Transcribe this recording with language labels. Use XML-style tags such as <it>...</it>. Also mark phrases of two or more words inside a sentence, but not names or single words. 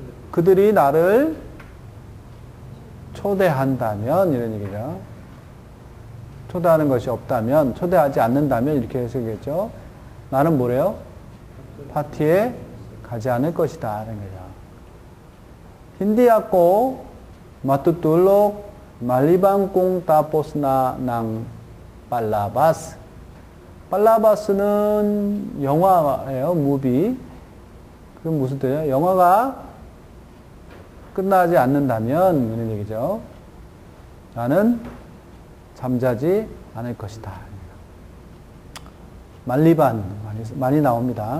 <ko>그들이 나를 초대한다면 이런 얘기죠. 초대하는 것이 없다면, 초대하지 않는다면 이렇게 해석했죠. 나는 뭐래요? 파티에 가지 않을 것이다 이런 거죠.</ko> <tl>Hindi ako matutulog maliban kung tapos na ng palabas.</tl> <ko>팔라바스는 영화예요, 무비. 그럼 무슨 뜻이에요? 영화가 끝나지 않는다면 이런 얘기죠. 나는 잠자지 않을 것이다. 말리반 많이 나옵니다.</ko>